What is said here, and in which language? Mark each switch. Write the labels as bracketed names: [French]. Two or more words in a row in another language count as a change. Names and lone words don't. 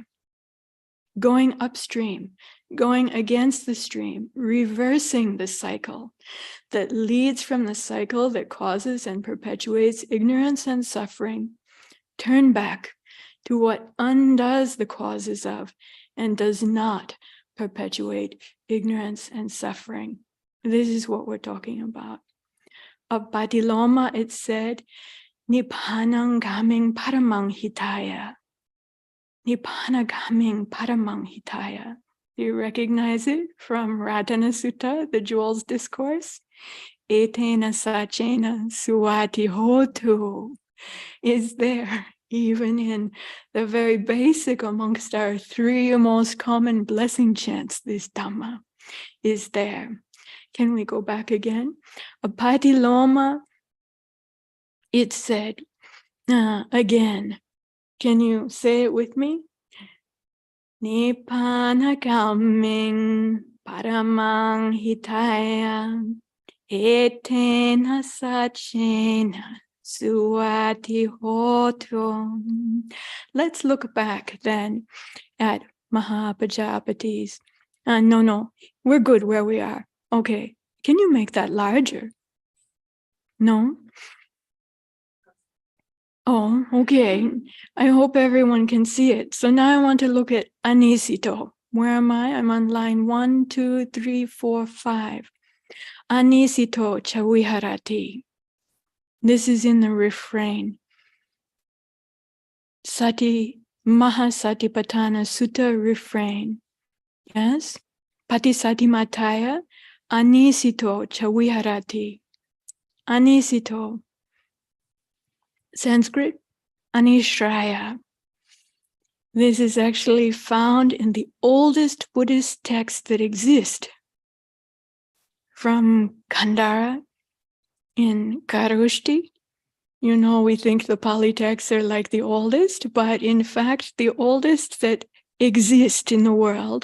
[English] Going upstream, going against the stream, reversing the cycle that leads from the cycle that causes and perpetuates ignorance and suffering. Turn back to what undoes the causes of and does not perpetuate ignorance and suffering. This is what we're talking about. Of Patiloma, it said, [Pali] Nibbānang gaming paramang hitaya. Nibbāna gaming paramang hitaya. [English] Do you recognize it from Ratana Sutta, the Jewels Discourse? [Pali] Etena sachena suati hotu [English] is there, even in the very basic amongst our 3 most common blessing chants. This Dhamma is there. Can we go back again? A Patiloma, it said, again, can you say it with me? [Pali] Nibbāna gaming paramang hitaya etena sachena suati hotu. [English] Let's look back then at Mahapajapati's. No, we're good where we are. Okay, can you make that larger? No? Oh, okay. I hope everyone can see it. So now I want to look at anisito. Where am I? I'm on line 1, 2, 3, 4, 5. [Pali] Anisito chaviharati. [English] This is in the refrain. Mahasatipatthana Sutta refrain. Yes? [Pali] Patisati mataya. Anisito chaviharati. Anisito. [English] Sanskrit, anishraya. This is actually found in the oldest Buddhist text that exist, from Kandara in Kharoshthi. You know, we think the Pali texts are like the oldest, but in fact, the oldest that exist in the world.